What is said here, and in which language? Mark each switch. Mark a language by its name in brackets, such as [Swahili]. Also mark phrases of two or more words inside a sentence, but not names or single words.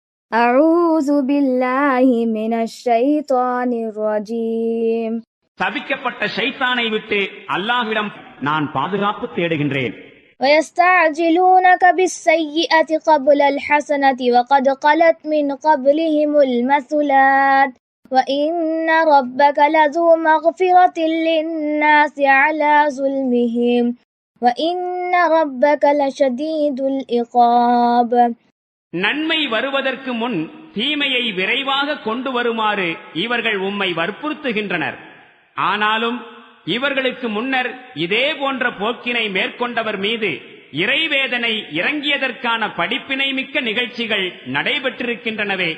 [Arabic] أعوذ بالله من الشيطان الرجيم. [Tamil] தவிக்கப்பட்ட ஷைத்தானை விட்டு அல்லாஹ்விடம் நான் பாதுகாப்பு தேடுகின்றேன். [Arabic] ويستعجلونك بالسيئة قبل الحسنة وقد خلت من قبلهم المثلات وإن ربك لذو مغفرة للناس على ظلمهم وإن ربك لشديد العقاب. [Tamil] நன்மை வருவதற்கு முன் தீமையை விரைவாக கொண்டு வருமாறு இவர்கள் உம்மை வற்புறுத்துகின்றனர். ஆனாலும் இவர்களுக்கு முன்னர் இதே போன்ற போக்கினை மேற்கொண்டவர் மீது இறைவேதனை இறங்கியதற்கான படிப்பினை மிக்க நிகழ்ச்சிகள் நடைபெற்றிருக்கின்றனவே.